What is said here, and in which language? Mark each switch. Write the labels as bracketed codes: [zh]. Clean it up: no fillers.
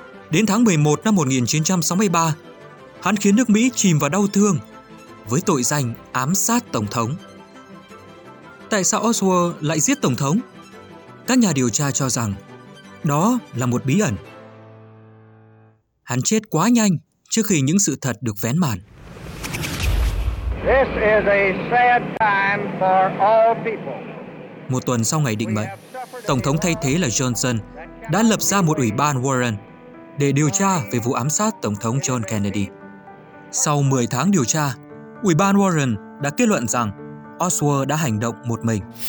[vi] Đến tháng 11 năm 1963, hắn khiến nước Mỹ chìm vào đau thương với tội danh ám sát Tổng thống. Tại sao Oswald lại giết Tổng thống? Các nhà điều tra cho rằng đó là một bí ẩn. Hắn chết quá nhanh trước khi những sự thật được vén màn. [en] This is a sad time for all people. [vi] Một tuần sau ngày định mệnh, Tổng thống thay thế là Johnson đã lập ra một ủy ban Warren để điều tra về vụ ám sát Tổng thống John Kennedy. Sau 10 tháng điều tra, ủy ban Warren đã kết luận rằng Oswald đã hành động một mình.